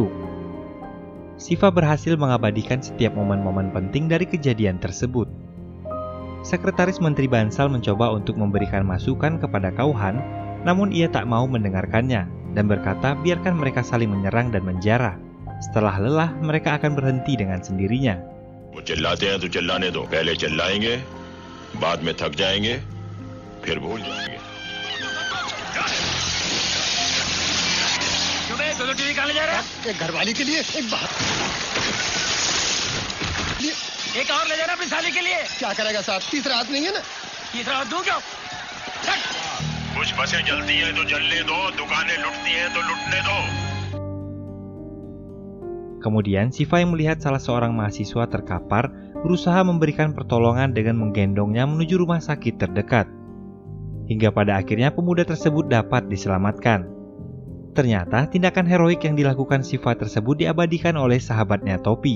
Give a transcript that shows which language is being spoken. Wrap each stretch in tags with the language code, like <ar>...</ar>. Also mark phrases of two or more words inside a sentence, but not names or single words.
<id>Shiva berhasil mengabadikan setiap momen-momen penting dari kejadian tersebut. Sekretaris Menteri Bansal mencoba untuk memberikan masukan kepada Kauhan, namun ia tak mau mendengarkannya dan berkata biarkan mereka saling menyerang dan menjarah. Setelah lelah, mereka akan berhenti dengan sendirinya.</id> <hi>वो चिल्लाते हैं तो चिल्लाने दो, पहले चिल्लाएंगे, बाद में थक जाएंगे, फिर भूल जाएंगे। घरवाली के लिए एक और ले जाना अपनी साली के लिए। क्या करेगा साहब, तीसरा हाथ नहीं है ना? तीसरा हाथ दूं क्या? कुछ बसें जलती हैं तो जलने दो, दुकानें लुटती हैं तो लुटने दो।</hi> <id>Kemudian Shiva yang melihat salah seorang mahasiswa terkapar berusaha memberikan pertolongan dengan menggendongnya menuju rumah sakit terdekat. Hingga pada akhirnya pemuda tersebut dapat diselamatkan. Ternyata tindakan heroik yang dilakukan Shiva tersebut diabadikan oleh sahabatnya Topi.</id>